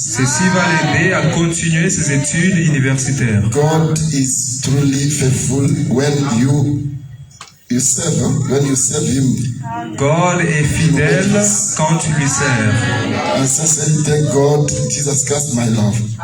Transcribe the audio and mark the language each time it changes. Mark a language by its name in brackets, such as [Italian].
[French] Ceci va l'aider à continuer ses études universitaires. [English] God is truly faithful when you serve him. [French] God est fidèle quand tu lui sers. [English] I sincerely thank God, Jesus Christ, my Lord.